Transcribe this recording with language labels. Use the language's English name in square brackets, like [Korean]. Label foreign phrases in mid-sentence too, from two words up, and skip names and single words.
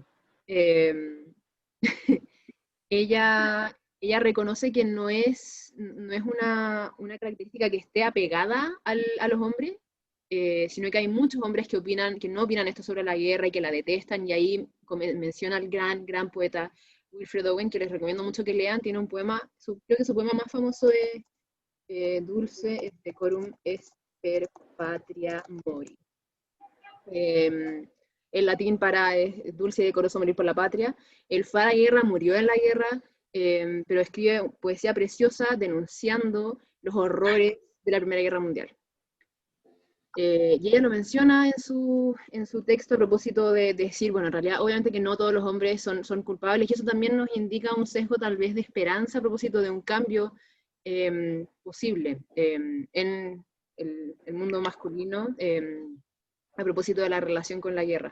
[Spanish] Eh, ella reconoce que no es una característica que esté apegada a los hombres, sino que hay muchos hombres que no opinan esto sobre la guerra y que la detestan, y ahí menciona al gran poeta Wilfred Owen, que les recomiendo mucho que lean. Tiene un poema, creo que su poema más famoso es Dulce et decorum est per patria mori. el latín para dulce y decoroso morir por la patria. Él fue a la guerra, murió en la guerra, pero escribe poesía preciosa denunciando los horrores de la Primera Guerra Mundial. Y ella lo menciona en su texto a propósito de decir, bueno, en realidad obviamente que no todos los hombres son culpables, y eso también nos indica un sesgo tal vez de esperanza a propósito de un cambio posible en el mundo masculino a propósito de la relación con la guerra.